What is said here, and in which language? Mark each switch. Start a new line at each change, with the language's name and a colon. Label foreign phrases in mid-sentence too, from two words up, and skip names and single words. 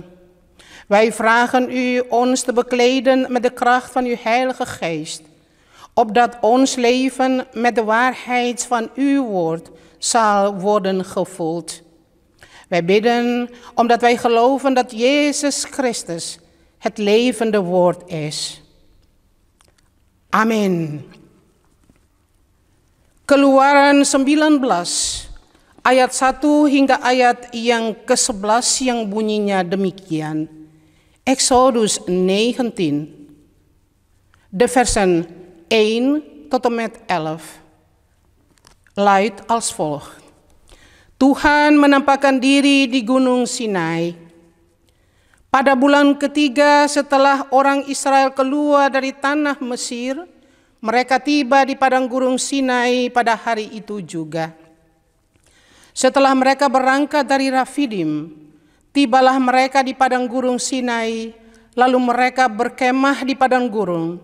Dutch: Wij vragen u ons te bekleden met de kracht van uw Heilige Geest, opdat ons leven met de waarheid van uw woord zal worden gevuld. Wij bidden omdat wij geloven dat Jezus Christus het levende woord is. Amin.
Indonesian: Keluaran 19 ayat 1 hingga ayat yang ke-11 yang bunyinya demikian.
Dutch: Exodus 19, de versen 1 tot en met 11, luidt als volgt.
Indonesian: Tuhan menampakkan diri di Gunung Sinai. Pada bulan ketiga setelah orang Israel keluar dari tanah Mesir, mereka tiba di padang Gunung Sinai pada hari itu juga. Setelah mereka berangkat dari Rafidim, tibalah mereka di padang Gunung Sinai, lalu mereka berkemah di padang gurun.